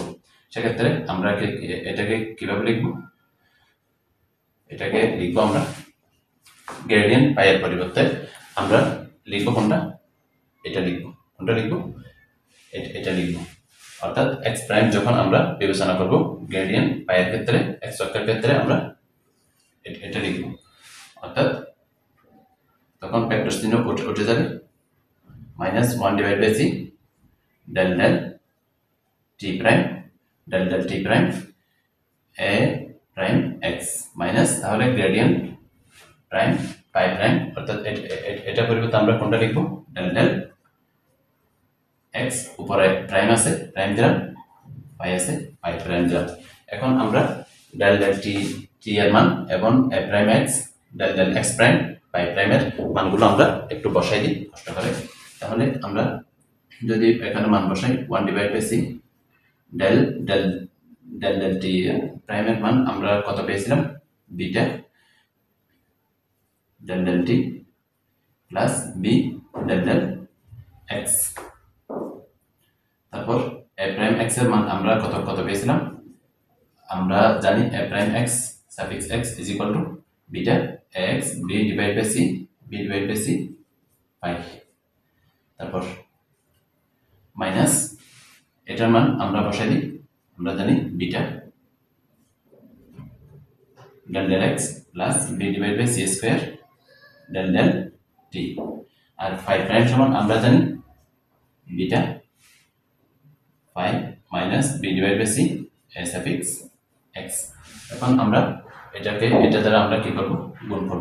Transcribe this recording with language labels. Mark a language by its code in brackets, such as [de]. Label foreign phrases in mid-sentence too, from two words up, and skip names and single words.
[bn] সেক্ষেত্রে আমরা এটাকে কিভাবে লিখব আমরা [en] gradient pi [bn] এর পরিবর্তে আমরা লিখব কোনটা এটা লিখব অর্থাৎ [en] x prime [bn] যখন আমরা বিবেচনা করব [en] gradient pi [bn] এর ক্ষেত্রে x অক্ষের ক্ষেত্রে আমরা এটা লিখব অর্থাৎ তখন ফ্যাক্টরস চিহ্ন উঠে যাবে [en] -1 divided by c del del t prime del del t prime a prime x minus [bn] তাহলে [en] gradient prime pi prime [bn] অর্থাৎ এটা পরিবর্তে আমরা কোনটা লিখব [en] del del x [bn] উপরে প্রাইম আছে প্রাইম দিলাম পাই আছে [en] pi prime [bn] দিলাম। এখন আমরা [en] del del t [bn] এর মান এবং [en] a prime x del del x prime pi prime [bn] মানগুলো আমরা একটু বসাই দিই কষ্ট করে। তাহলে আমরা যদি এখানে মান বসাই [en] 1 divided by c del del t [bn] প্রাইমের মান আমরা কত পেয়েছিলাম [en] beta del del t plus b del del x. তারপর a prime x [bn] এর মান আমরা কত পেয়েছিলাম আমরা জানি [en] a prime x suffix x is equal to beta x b divided by c pi। [bn] তারপর মাইনাস এটার মান আমরা বসাই দিই আমরা জানি [en] beta del del x plus b divided by c square del del t. আর phi prime [bn] সমান আমরা জানি [en] beta phi minus b divide by c a suffix x. [bn] এখন আমরা এটা দ্বারা আমরা কি করব, গুণ করব।